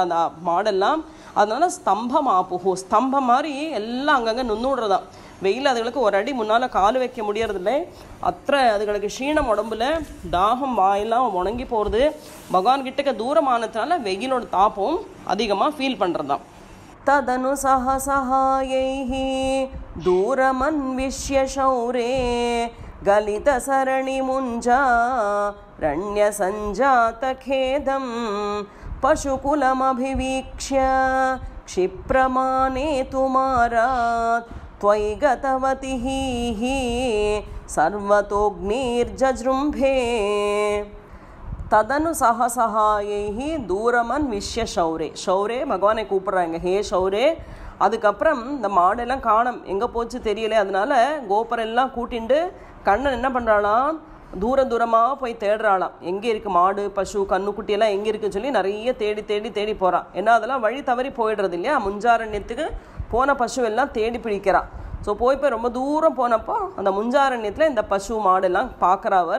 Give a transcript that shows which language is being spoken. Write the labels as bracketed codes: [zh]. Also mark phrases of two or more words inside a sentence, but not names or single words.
[ta] அந்த மாடெல்லாம் அதனால ஸ்தம்பமாப்புகு ஸ்தம்பம் மாதிரி எல்லாம் அங்கங்கே நுண்ணுடுறதான் வெயில் அதுகளுக்கு ஒரு அடி முன்னால் கால் வைக்க முடியறதில்லை அதுகளுக்கு க்ஷீணம் உடம்புல தாகம் வாயெல்லாம் உணங்கி போகிறது பகவான் கிட்டக்க தூரமானதுனால வெயிலோட தாப்பம் அதிகமாக ஃபீல் பண்ணுறதான் [sa] तदनु सहसहायैः दूरमन्विष्य शौरे गलितसरणिमुञ्जारण्यसञ्जातखेदं पशुकुलमभिवीक्ष्य क्षिप्रमानेतुमारात् त्वयि गतवतिः सर्वतोऽग्निर्जजृम्भे तदनु सहसहायैः दूरमन् विष्य शौरे [ta] பகவானை கூப்பிட்றாங்க [sa] हे शौरे [ta] அதுக்கப்புறம் இந்த மாடெல்லாம் காணம் எங்கே போச்சு தெரியல அதனால கோபரெல்லாம் கூட்டிண்டு கண்ணன் என்ன பண்ணுறாளாம் தூரமாக போய் தேடுறாளாம் எங்கே இருக்குது மாடு பசு கண்ணுக்குட்டியெல்லாம் எங்கே இருக்குன்னு சொல்லி நிறைய தேடி போகிறான் ஏன்னா அதெல்லாம் வழி தவறி போயிடுறது இல்லையா முஞ்சாரண்யத்துக்கு போன பசு எல்லாம் தேடி பிடிக்கிறான் ஸோ போய் ரொம்ப தூரம் போனப்போ அந்த முஞ்சாரண்யத்தில் இந்த பசு மாடெல்லாம் பார்க்குறவர்.